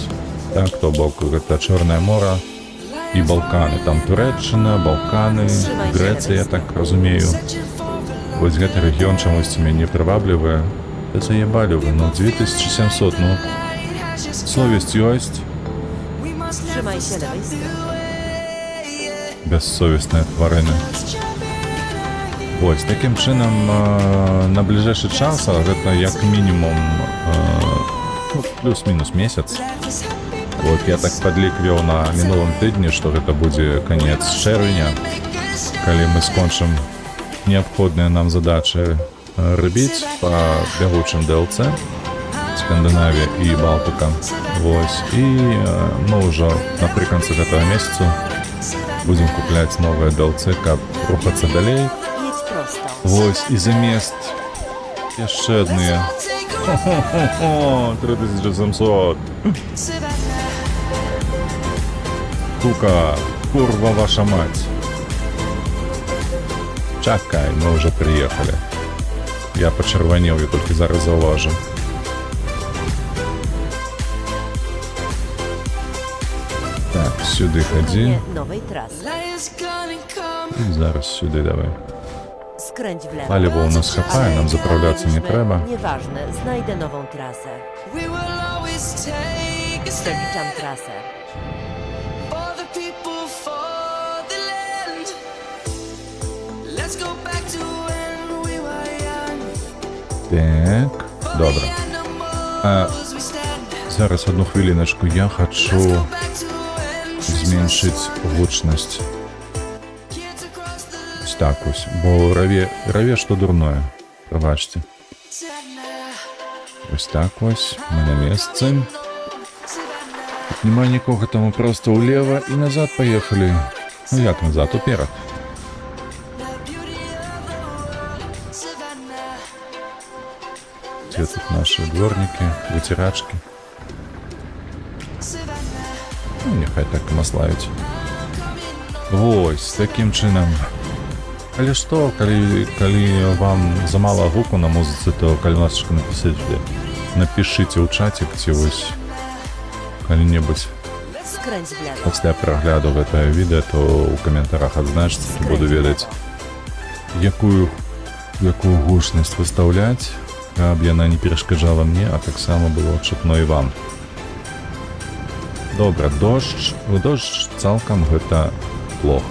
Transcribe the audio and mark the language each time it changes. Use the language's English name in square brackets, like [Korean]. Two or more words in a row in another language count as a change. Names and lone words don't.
[Belarusian] Так, то бок гэта Чорнае мора і Балканы. Там Турэччына, Балканы, Грэцыя, я так разумею. Вось гэты рэгіён чамусьці мяне прываблівае. Да заебалі вы, 2700, совесть ёсць. [Polish] Trzymaj się lewej strony. [Belarusian] Бессовесныя тварыны. Вось, такім чынам, на бліжэйшы час, гэта як мінімум плюс-мінус месяц. Вот, я так падлік вёў на мінулым тыдні, што гэта будзе канец чэрвеня, калі мы скончым неабходныя нам задачы рабіць па бягучым DLC, Скандынавія і Балтыка. Вось, і мы ўжо напрыканцы гэтага месяцу будзем купляць новыя DLC, каб рухацца далей. Jedź prosto. Вось, і замест яшчэ адныя 3700. [Russian] Сука, курва ваша мать. Чакай, мы уже приехали. Я почервонел, я только [Belarusian] зараз заўважыў. Так, сюды хадзі. [Polish] Nie nowej trasy. [Ukrainian] І зараз сюди давай. [Polish] Skręć w lewo. [Belarusian] Паліва у нас хапае, нам заправляцца не трэба. [Polish] Nieważne, znajdę nową trasę. [English] We will always [Polish] Doliczam trasę. [English] For the people, for the land. Let's go back to when we were young. [Ukrainian] Так, добре. [English] Animals we stand. [Ukrainian] Зараз одну хвилиночку. Я хочу [English] Go back to when [Ukrainian] зменшить гучность. [English] kids across the [Ukrainian] Ось так ось. Бо раве що дурное. Пробачте. [English] Savannah. [Ukrainian] Ось так ось. Ми на місці. Тут немає нікого, тому просто улево і назад поїхали. Ну як назад, уперед. [Russian] Где тут наши дворники, вытирачки? [Ukrainian] Ну, нехай так і маслають. Ось, таким чином. [Belarusian] Але што, калі вам замала гуку на музыцы, то калі ласочка напишите ў чатик, ці вось калі-небудзь [Polish] Skręć w lewo. [Belarusian] пасля прагляду гэтае відэа, то ў каментарах адзначце, буду ведаць, якую гучнасць выстаўляць, каб яна не перашкаджала мне, а таксама было чутно і вам. Добра, дождж цалкам гэта плохо.